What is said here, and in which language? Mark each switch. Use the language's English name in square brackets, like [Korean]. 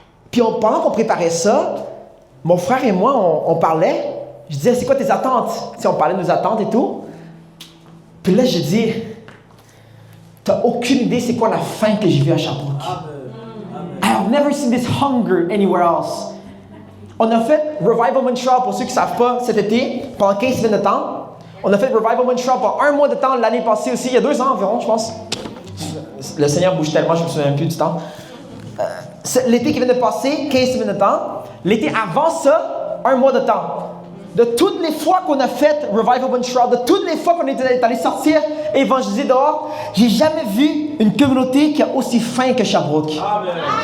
[French] Puis pendant qu'on préparait ça, mon frère et moi, on parlait. Je disais, c'est quoi tes attentes? Tu sais, on parlait de nos attentes et tout. Puis là, je dis, t'as aucune idée c'est quoi la faim que j'ai vue à Sherbrooke. [English] I have never seen this hunger anywhere else. [French] On a fait Revival Montreal, pour ceux qui ne savent pas, cet été, pendant 15 semaines de temps. On a fait Revival Montreal pendant 1 mois de temps l'année passée aussi, il y a 2 ans environ, je pense. Le Seigneur bouge tellement, je ne me souviens plus du temps. L'été qui vient de passer, 15 semaines de temps. L'été avant ça, 1 mois de temps. De toutes les fois qu'on a fait Revival Montreal, de toutes les fois qu'on est allé sortir et évangéliser dehors, j'ai jamais vu une communauté qui a aussi faim que Sherbrooke. Amen.